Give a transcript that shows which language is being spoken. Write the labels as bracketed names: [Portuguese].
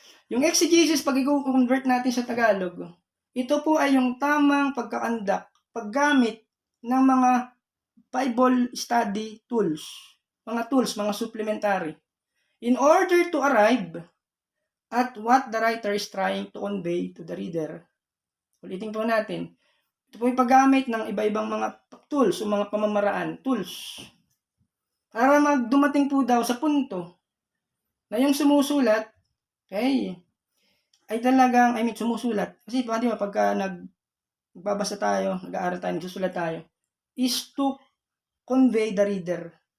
[Filipino] Yung exegesis, pag i-convert natin sa Tagalog, ito po ay yung tamang paggamit ng mga Bible study tools. Mga supplementary. [English] In order to arrive at what the writer is trying to convey to the reader. [Filipino] Ulitin po natin. Ito po yung paggamit ng iba-ibang mga tools o mga pamamaraan, tools. Para magdumating po daw sa punto na yung sumusulat, okay, ay talagang, sumusulat. Kasi di ba, pagka nagbabasa tayo, nag-aaral tayo, nagsusulat tayo, [English] is to convey the reader.